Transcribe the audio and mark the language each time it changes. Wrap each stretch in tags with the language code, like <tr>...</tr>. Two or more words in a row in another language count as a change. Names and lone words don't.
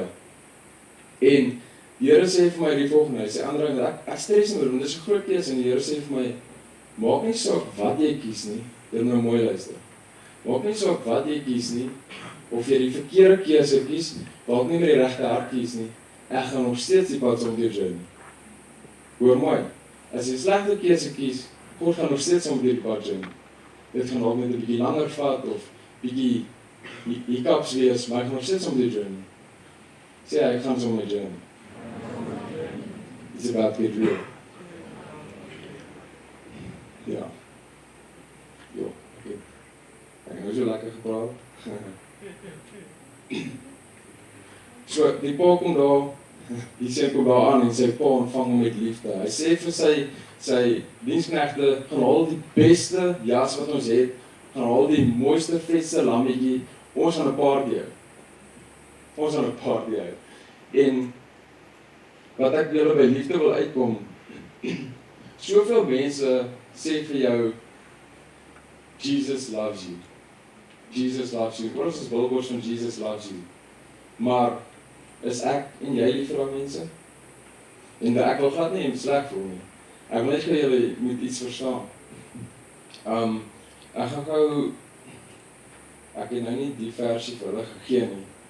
<af>En die Here sê vir my die volgende, hy sê, André, ek stres nie oor, want dit is 'n groot keuse, en die Here sê vir my, maak nie saak wat jy kies nie, dit nou mooi luister, maak nie saak wat jy kies nie, of jy die verkeerde keuse kies, dalk nie met die regte hart kies nie, ek gaan nog steeds die pad saam met jou journey. Hoor mooi, as jy 'n slegte keuse kies, God gaan nog steeds saam met die pad journey. Dit gaan dalk net 'n bietjie langer vat, of bietjie hiccups wees, maar ek gaan nog steeds saam met die journey. Sê ek gaan saam met die journey.</af> <en>It's about to get real.</en> <af>Ja. Jo, okay. Ek het nou so lekker gepraat. So, die pa kom daar, die seun kom daar aan en sy pa ontvang hom met liefde. Hy sê vir sy diensknegte, gaan haal die beste jas wat ons het, gaan haal die mooiste vetste lammetjie, ons gaan 'n party hou. Ons gaan 'n party hou. En wat ek julle by liefde wil uitkom, soveel mense sê vir jou,</af> <en>Jesus loves you. Jesus loves you.</en> <af>Wat is ons billboards van</af> <en>Jesus loves you?</en> <af>Maar, is ek en jy lief vir daai mense? En ek wil glad nie hem sleg voel nie. Ek wil net vir julle moet iets verstaan. Ek gaan gou, ek het nou nie die versie vir hulle gegee nie.</af>